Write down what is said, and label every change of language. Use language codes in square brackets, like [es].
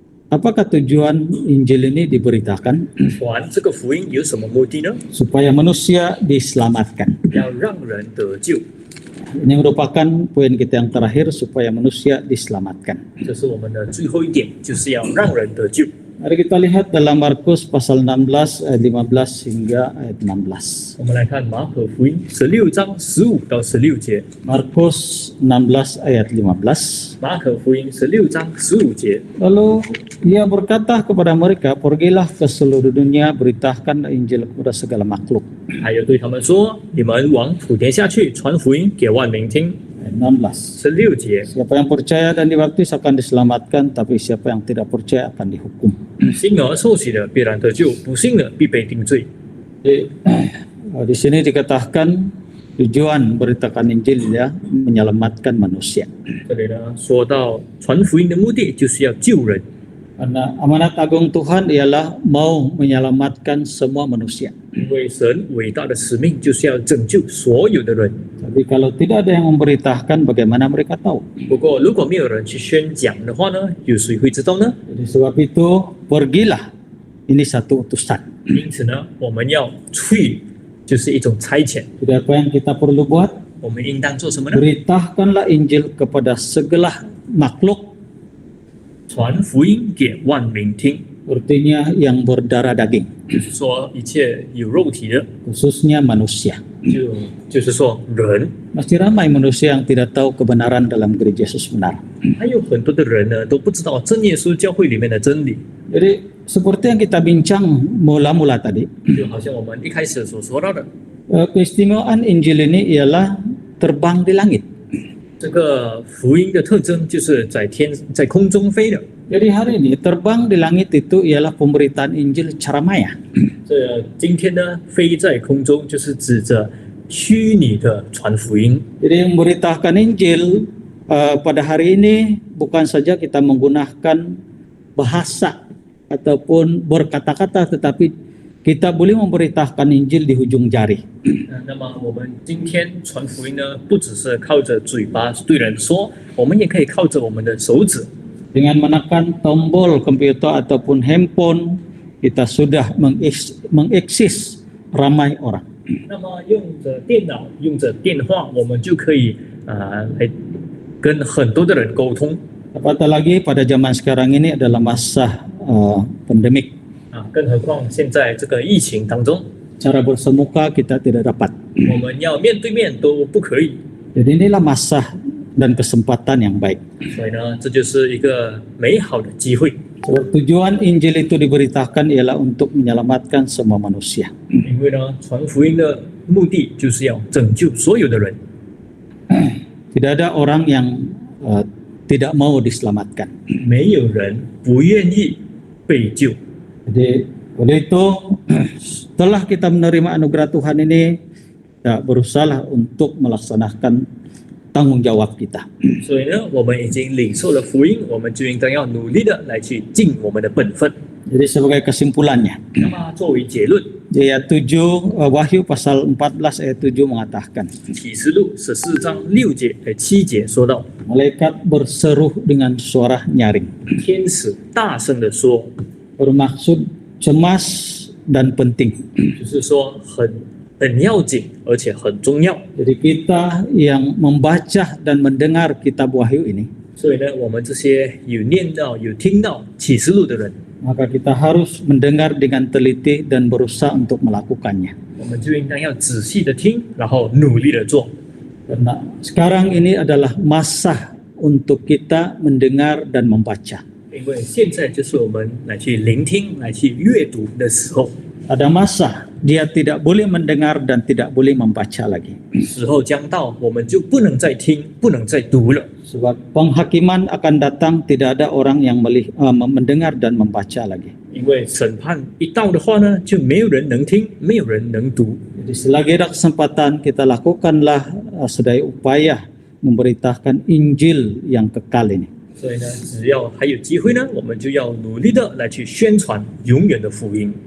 [ms] apakah tujuan Injil ini diberitakan? [zh] 传这个福音有什么目的呢？ [ms] Supaya manusia diselamatkan. [zh] 要让人得救， [ms] Ini merupakan poin kita yang terakhir supaya manusia diselamatkan. [zh] 这是我们的最后一点，就是要让人得救。 [ms] Mari kita lihat dalam Markus pasal 16 ayat 15 hingga ayat 16. [zh] 我们来看马可福音16章15到16节。 [ms] Markus 16 ayat 15. [zh] 马可福音16章15节。 [ms] Lalu ia berkata kepada mereka, pergilah ke seluruh dunia, beritakan Injil kepada segala makhluk. [zh] 还有对他们说：“你们往普天下去，传福音给万民听。” [ms] ayat 16. [zh] 16节， [ms] Siapa yang percaya dan dibaptis akan diselamatkan, tapi siapa yang tidak percaya akan dihukum. [zh] 信而受洗的必然得救，不信的必被定罪。 [ms] Jadi, di sini dikatakan tujuan beritakan Injil ya menyelamatkan manusia. [zh] 这里呢说到传福音的目的就是要救人， [ms] Karena amanat agung Tuhan ialah mau menyelamatkan semua manusia. [zh] 因为神伟大的使命就是要拯救所有的人。 [ms] Tapi kalau tidak ada yang memberitakan, bagaimana mereka tahu? [zh] 不过如果没有人去宣讲的话呢，有谁会知道呢？ [ms] Jadi sebab itu pergilah. Ini satu utusan. [zh] 因此呢，我们要去，就是一种差遣。 [ms] Jadi apa yang kita perlu buat? [zh] 我们应当做什么呢？ [ms] Beritakanlah Injil kepada segala makhluk, [zh] 传福音给万民听， [ms] artinya yang berdarah daging, [zh] 就是说一切有肉体的， [ms] khususnya manusia. [zh] 就是说人。 [ms] Masih ramai manusia yang tidak tahu kebenaran dalam gereja Yesus benar. [zh] 还有很多的人呢都不知道真耶稣教会里面的真理， [ms] Jadi seperti yang kita bincang mula-mula tadi, [zh] 就好像我们一开始所说到的， [ms] keistimewaan Injil ini ialah terbang di langit. [zh] 这个福音的特征就是在空中飞的。 [ms] Jadi hari ini terbang di langit itu ialah pemberitaan Injil cara maya. [zh] 这今天呢，飞在空中就是指着虚拟的传福音。 [ms] Jadi memberitakan Injil pada hari ini bukan saja kita menggunakan bahasa ataupun berkata-kata, tetapi kita boleh memberitakan Injil di ujung jari. [zh] 那么我们今天传福音呢，不只是靠着嘴巴对人说，我们也可以靠着我们的手指， [ms] Dengan menekan tombol komputer ataupun handphone, kita sudah mengeksis ramai orang. [zh] 那么用着电脑、用着电话，我们就可以来跟很多的人沟通 [ms] Apatah lagi pada zaman sekarang ini adalah masa pandemik. [zh] 啊，更何况现在这个疫情当中， [ms] Cara bersemuka kita tidak dapat. [zh] 我们要面对面都不可以， [ms] Jadi inilah masa dan kesempatan yang baik. [zh] 所以呢，这就是一个美好的机会。 [ms] Sebab tujuan Injil itu diberitakan ialah untuk menyelamatkan semua manusia. [zh] 因为呢，传福音的目的就是要拯救所有的人， [ms] Tidak ada orang yang tidak mau diselamatkan. [zh] 没有人不愿意被救。 [ms] Jadi oleh itu setelah kita menerima anugerah Tuhan ini, ya, berusaha untuk melaksanakan tanggung jawab kita. [zh] 所以呢，我们已经领受了福音，我们就应当要努力的来去尽我们的本分。 [ms] Jadi sebagai kesimpulannya, [zh] 那么作为结论， [ms] di ayat 7 Wahyu pasal 14 ayat 7 mengatakan, [zh] 启示录14章7节说到， [ms] malaikat berseru dengan suara nyaring, [zh] 天使大声的说， [ms] bermaksud cemas dan penting. [zh] 就是说很要紧，而且很重要。 [ms] Jadi kita yang membaca dan mendengar kitab Wahyu ini, [zh] 所以呢，我们这些有念到、有听到启示录的人， [ms] maka kita harus mendengar dengan teliti dan berusaha untuk melakukannya. [zh] 我们就应当要仔细的听，然后努力的做。 [ms] Karena sekarang ini adalah masa untuk kita mendengar dan membaca. [zh] 因为现在就是我们来去聆听、来去阅读的时候， [ms] Ada masa dia tidak boleh mendengar dan tidak boleh membaca lagi. [zh] 时候将到，我们就不能再听、不能再读了。 [ms] Sebab penghakiman akan datang, tidak ada orang yang mendengar dan membaca lagi. [zh] 因为审判一到的话呢，就没有人能听，没有人能读。 [ms] Jadi selagi ada kesempatan, kita lakukanlah sedaya upaya memberitakan Injil yang kekal ini. [zh] 所以呢，只要还有机会呢，我们就要努力的来去宣传永远的福音。